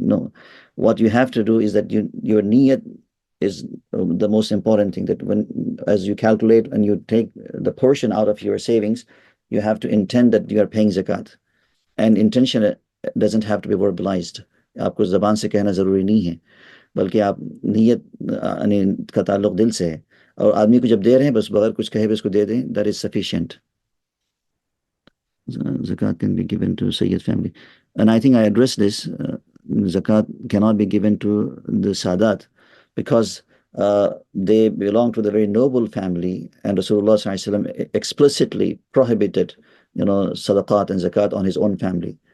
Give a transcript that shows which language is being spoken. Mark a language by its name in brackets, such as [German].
[English] No, what you have to do is that your niyat is the most important thing, that as you calculate and you take the portion out of your savings, you have to intend that you are paying zakat. And intention doesn't have to be verbalized. [Hindi] आपको ज़बान से कहना ज़रूरी नहीं है. बल्कि आप नीयत यानी का ताल्लुक दिल से है, और आदमी को जब दे रहे हैं बस बगैर कुछ कहे भी उसको दे दें, [English] That is sufficient. Zakat can be given to Sayyid family. And I think I addressed this. Zakat cannot be given to the Sadat because they belong to the very noble family, and Rasulullah SAW explicitly prohibited, sadaqat and zakat on his own family.